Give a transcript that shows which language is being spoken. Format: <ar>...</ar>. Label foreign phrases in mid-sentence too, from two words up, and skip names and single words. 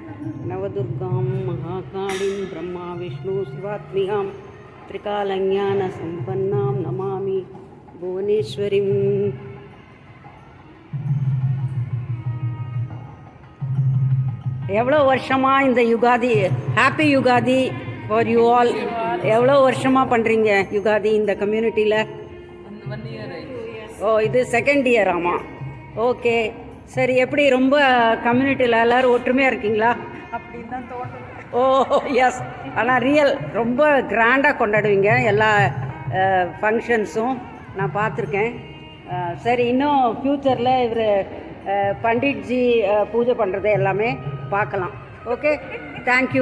<sa>नवदुर्गां महाकालीं ब्रह्मा विष्णु शिवात्मिकां त्रिकालज्ञानसम्पन्नां नमामि भुवनेश्वरीम्.</sa> <ta>எவ்வளோ வருஷமாக இந்த யுகாதி,</ta> <en>happy Yugadi for you all.</en> <ta>எவ்வளோ வருஷமாக பண்ணுறீங்க யுகாதி இந்த கம்யூனிட்டியில்? ஓ, இது</ta> <en>second year.</en> <ta>ஆமாம், ஓகே, சரி. எப்படி ரொம்ப கம்யூனிட்டியில் எல்லோரும் ஒற்றுமையாக இருக்கீங்களா? அப்படின்னு தான் தோணுது.</ta> <en>oh yes,</en> <ta>ஆனால் ரியல் ரொம்ப கிராண்டாக கொண்டாடுவீங்க எல்லா ஃபங்க்ஷன்ஸும் நான் பார்த்துருக்கேன். சரி, இன்னும் ஃப்யூச்சரில் இவர் பண்டிட்ஜி பூஜை பண்ணுறது எல்லாமே பார்க்கலாம். ஓகே, தேங்க்யூ.</ta>